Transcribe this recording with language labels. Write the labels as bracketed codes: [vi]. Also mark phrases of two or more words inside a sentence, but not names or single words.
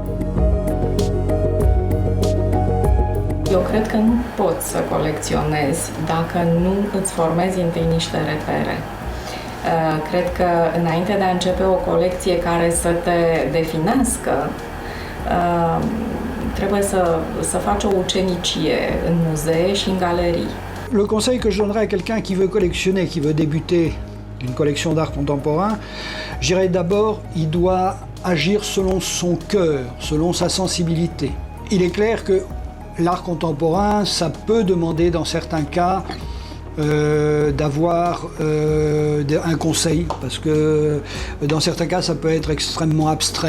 [ro] Eu cred că nu poți să colecționezi dacă nu îți formezi întâi niște repere. Cred că înainte de a începe o colecție care să te definească, trebuie să faci o ucenicie în muzee și în galerii. [fr] Le conseil que je donnerais à quelqu'un qui veut collectionner, qui veut débuter une collection d'art contemporain, je dirais d'abord, il doit agir selon son cœur, selon sa sensibilité. Il est clair que l'art contemporain, ça peut demander dans certains cas d'avoir un conseil, parce que dans certains cas, ça peut être extrêmement abstrait.